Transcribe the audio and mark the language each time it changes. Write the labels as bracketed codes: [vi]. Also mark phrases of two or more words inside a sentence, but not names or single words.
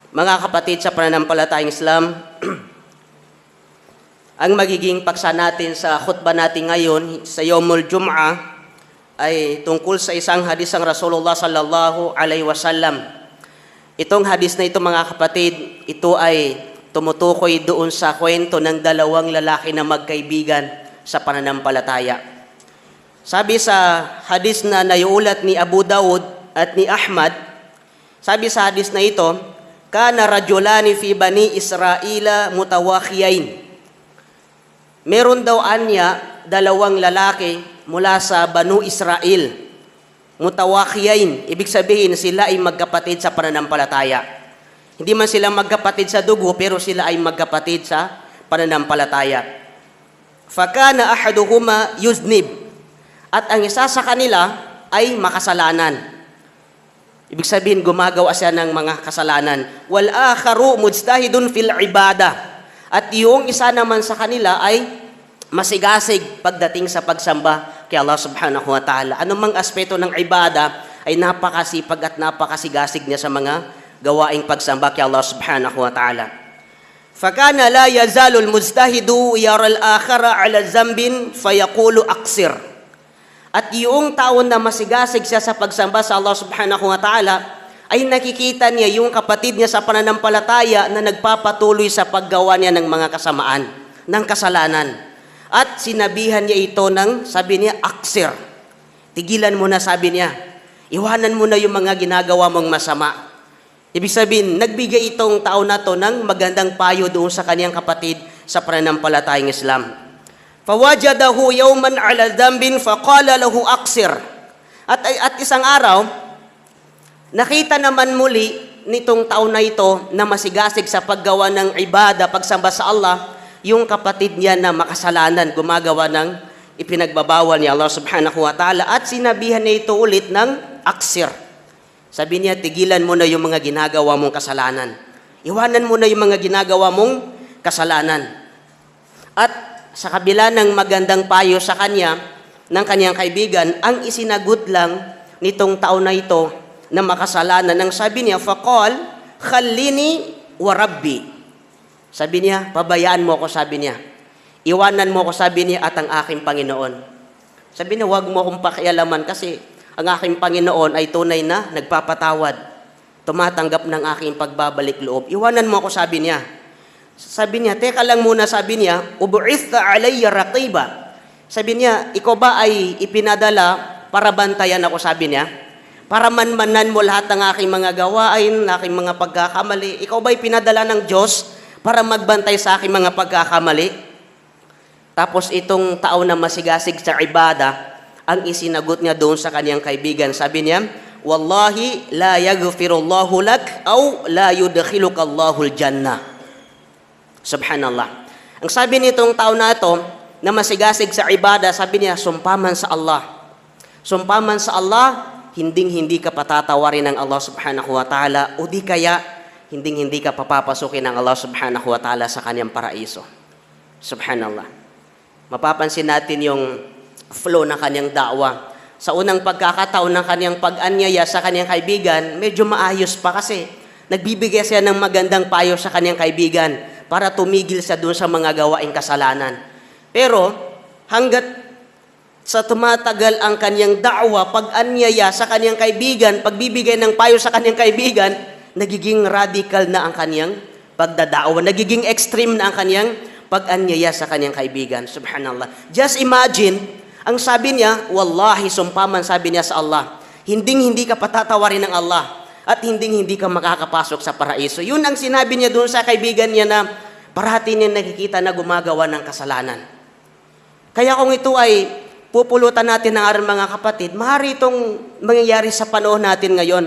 [tl] Mga kapatid sa pananampalatayang Islam, ang magiging paksa natin sa khutbah natin ngayon sa [ar] يوم الجمعة [tl] ay tungkol sa isang hadis ng Rasulullah [ar] صلى الله عليه وسلم. [tl] Itong hadis na ito mga kapatid, ito ay tumutukoy doon sa kwento ng dalawang lalaki na magkaibigan sa pananampalataya. Sabi sa hadis na naiulat ni Abu Dawud at ni Ahmad, sabi sa hadis na ito, [ar] كان رجلان في بني إسرائيل متواخيين. [tl] Meron daw anya dalawang lalaki mula sa Banu Israel. Mutawakhiyain, ibig sabihin sila ay magkapatid sa pananampalataya. Hindi man sila magkapatid sa dugo, pero sila ay magkapatid sa pananampalataya. [ar] فكان أحدهما يذنب. [tl] At ang isa sa kanila ay makasalanan. Ibig sabihin, gumagawa siya ng mga kasalanan. [ar] والآخر مجتهد في العبادة. [tl] At yung isa naman sa kanila ay masigasig pagdating sa pagsamba kay Allah [ar] سبحانه وتعالى. [tl] Anumang aspeto ng ibada ay napakasipag at napakasigasig niya sa mga gawaing pagsamba kay Allah [ar] سبحانه وتعالى. فكان لا يزال المجتهد يرى الآخر على ذنب فيقول أقصر. [tl] At yung taon na masigasig siya sa pagsamba sa Allah [ar] سبحانه وتعالى, [tl] ay nakikita niya yung kapatid niya sa pananampalataya na nagpapatuloy sa paggawa niya ng mga kasamaan, ng kasalanan. At sinabihan niya ito ng, sabi niya, aksir. Tigilan mo na, sabi niya. Iwanan mo na yung mga ginagawa mong masama. Ibig sabihin, nagbigay itong tao na to ng magandang payo doon sa kaniyang kapatid sa pananampalatayang Islam. [ar] فوجده يوما على ذنب فقال له أقصر. [tl] At isang araw, nakita naman muli nitong tao na ito na masigasig sa paggawa ng ibada, pagsamba sa Allah, yung kapatid niya na makasalanan, gumagawa ng ipinagbabawal ni Allah [ar] سبحانه وتعالى, [tl] at sinabihan niya ito ulit ng aksir. Sabi niya, tigilan mo na yung mga ginagawa mong kasalanan. Iwanan mo na yung mga ginagawa mong kasalanan. At sa kabila ng magandang payo sa kanya, ng kanyang kaibigan, ang isinagot lang nitong tao na ito na makasalanan, nang sabi niya, [ar] فقال، خلني وربي. [tl] Sabi niya, pabayaan mo ako, sabi niya. Iwanan mo ako, sabi niya, at ang aking Panginoon. Sabi niya, huwag mo akong pakialaman kasi ang aking Panginoon ay tunay na nagpapatawad. Tumatanggap ng aking pagbabalik loob. Iwanan mo ako, sabi niya. Sabi niya, teka lang muna, sabi niya, [ar] أبعثت علي رقيبا. [tl] Sabi niya, ikaw ba ay ipinadala para bantayan ako, sabi niya? Para manmanan mo lahat ng aking mga gawain, aking mga pagkakamali. Ikaw ba ay pinadala ng Diyos para magbantay sa aking mga pagkakamali? Tapos itong tao na masigasig sa ibada, ang isinagot niya doon sa kaniyang kaibigan. Sabi niya, [ar] والله لا يغفر الله لك أو لا يدخلك الله الجنة. [tl] Subhanallah. Ang sabi nitong tao na ito, na masigasig sa ibada, sabi niya, sumpaman sa Allah. Sumpaman sa Allah, hinding-hindi ka patatawarin ng Allah [ar] سبحانه وتعالى, [tl] o di kaya, hinding-hindi ka papapasukin ng Allah [ar] سبحانه وتعالى [tl] sa kanyang paraiso. Subhanallah. Mapapansin natin yung flow ng kanyang da'wa. Sa unang pagkakataon ng kanyang pag-anyaya sa kanyang kaibigan, medyo maayos pa kasi nagbibigay siya ng magandang payo sa kanyang kaibigan para tumigil siya doon sa mga gawaing kasalanan. Pero hanggat sa tumatagal ang kanyang da'wa, pag-anyaya sa kanyang kaibigan, pagbibigay ng payo sa kanyang kaibigan, nagiging radical na ang kanyang pagdada'wa, nagiging extreme na ang kanyang pag-anyaya sa kanyang kaibigan. Subhanallah. [en] Just imagine, [tl] ang sabi niya, wallahi, sumpaman, sabi niya sa Allah, hinding-hindi ka patatawarin ng Allah at hinding-hindi ka makakapasok sa paraiso. Yun ang sinabi niya doon sa kaibigan niya na parati niya nakikita na gumagawa ng kasalanan. Kaya kung ito ay pupulutan natin ng aral mga kapatid, maaari itong mangyayari sa panahon natin ngayon.